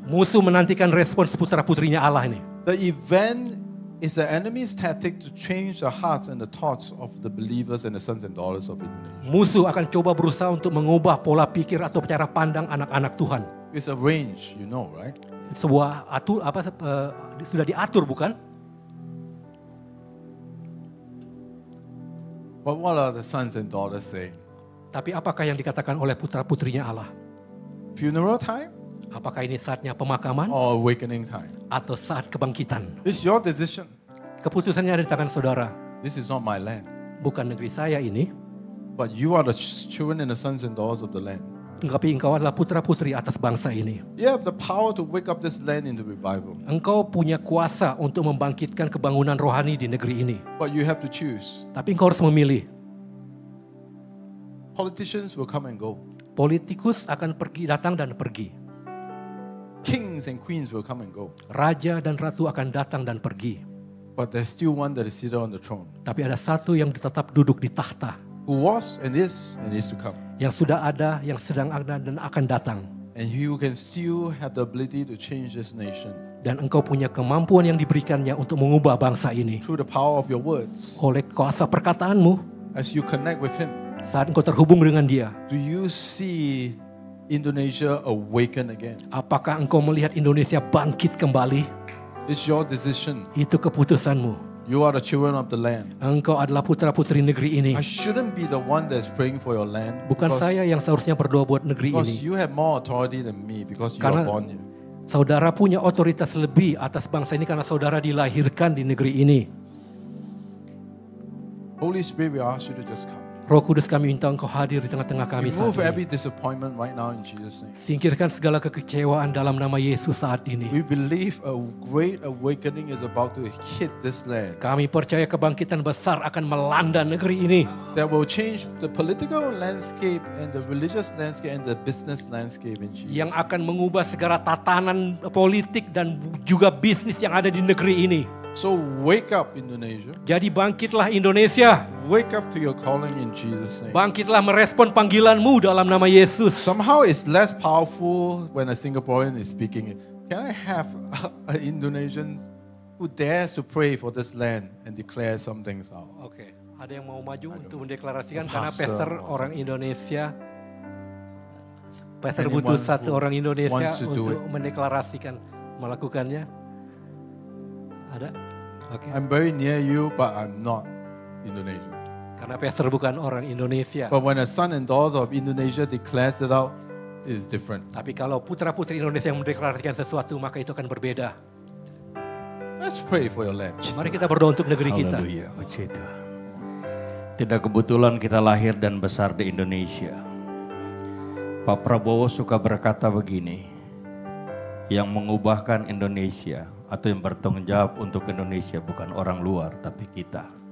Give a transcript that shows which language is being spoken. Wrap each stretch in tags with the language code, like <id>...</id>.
<id>musuh menantikan respons putra-putrinya Allah ini.</id> <en>The event is the enemy's tactic to change the hearts and the thoughts of the believers and the sons and daughters of Indonesia.</en> <id>Musuh akan coba berusaha untuk mengubah pola pikir atau cara pandang anak-anak Tuhan.</id> <en>It's arranged, you know, right?</en> <id>Sebuah sudah diatur, bukan?</id> <en>But what are the sons and daughters saying?</en> <id>Tapi apakah yang dikatakan oleh putra-putrinya Allah?</id> <en>Funeral time</en> <id>Apakah ini saatnya pemakaman</id> <en>or awakening time?</en> <id>atau saat kebangkitan?</id> <en>It's your decision.</en> <id>Keputusannya ada di tangan saudara.</id> <en>This is not my land.</en> <id>Bukan negeri saya ini,</id> <en>But you are the children and the sons and daughters of the land.</en> <id>tapi engkau adalah putra-putri atas bangsa ini.</id> <en>You have the power to wake up this land into revival.</en> <id>Engkau punya kuasa untuk membangkitkan kebangunan rohani di negeri ini.</id> <en>But you have to choose.</en> <id>Tapi engkau harus memilih.</id> <en>Politicians will come and go.</en> <id>Politikus akan datang dan pergi.</id> <en>Kings and queens will come and go.</en> <id>Raja dan ratu akan datang dan pergi.</id> <en>But there's still one that is seated on the throne.</en> <id>Tapi ada satu yang tetap duduk di tahta.</id> <en>who was and is to come.</en> <id>Yang sudah ada, yang sedang ada dan akan datang.</id> <en>And He who can still have the ability to change this nation</en> <id>Dan engkau punya kemampuan yang diberikannya untuk mengubah bangsa ini.</id> <en>through the power of your words.</en> <id>Oleh kuasa perkataanmu,</id> <en>As you connect with Him,</en> <id>saat engkau terhubung dengan Dia,</id> <en>do you see Indonesia awaken again?</en> <id>apakah engkau melihat Indonesia bangkit kembali?</id> <en>It's your decision.</en> <id>Itu keputusanmu.</id> <en>You are the children of the land.</en> <id>Engkau adalah putra-putri negeri ini.</id> <en>I shouldn't be the one that's praying for your land.</en> <id>Bukan saya yang seharusnya berdoa buat negeri</id> <en>Because</en> <id>ini.</id> <en>you have more authority than me because you</en> <id>Karena</id> <en>are born here.</en> <id>saudara punya otoritas lebih atas bangsa ini karena saudara dilahirkan di negeri ini.</id> <en>Holy Spirit, we ask you to just come.</en> <id>Roh Kudus, kami minta engkau hadir di tengah-tengah kami saat</id> <en>Remove</en> <id>ini.</id> <en>every disappointment right now in Jesus' name.</en> <id>Singkirkan segala kekecewaan dalam nama Yesus saat ini.</id> <en>We believe a great awakening is about to hit this land</en> <id>Kami percaya kebangkitan besar akan melanda negeri ini.</id> <en>that will change the political landscape and the religious landscape and the business landscape in Jesus.</en> <id>Yang akan mengubah segala tatanan politik dan juga bisnis yang ada di negeri ini.</id> <en>So wake up, Indonesia.</en> <id>Jadi bangkitlah Indonesia.</id> <en>Wake up to your calling in Jesus' name.</en> <id>Bangkitlah merespon panggilanmu dalam nama Yesus.</id> <en>Somehow it's less powerful when a Singaporean is speaking. Can I have an Indonesian who dares to pray for this land and declare some things out?</en> <id>Oke, ada yang mau maju untuk mendeklarasikan</id> <en>A</en> <id>karena</id> <en>pastor</en> <id>pastor</id> <en>or</en> <id>orang Indonesia. Pastor</id> <en>Anyone</en> <id>butuh satu</id> <en>who</en> <id>orang Indonesia</id> <en>wants to do</en> <id>untuk mendeklarasikan melakukannya. Ada? Oke.</id> <en>I'm very near you, but I'm not Indonesian.</en> <id>Karena pastor bukan orang Indonesia.</id> <en>But when a son and daughter of Indonesia declares it out, it's different.</en> <id>Tapi kalau putra-putri Indonesia yang mendeklarasikan sesuatu, maka itu akan berbeda.</id> <en>Let's pray for your land.</en> <id>Mari kita berdoa untuk negeri kita. Haleluya, puji Tuhan. Tidak kebetulan kita lahir dan besar di Indonesia. Pak Prabowo suka berkata begini, yang mengubahkan Indonesia atau yang bertanggung jawab untuk Indonesia bukan orang luar tapi kita.</id>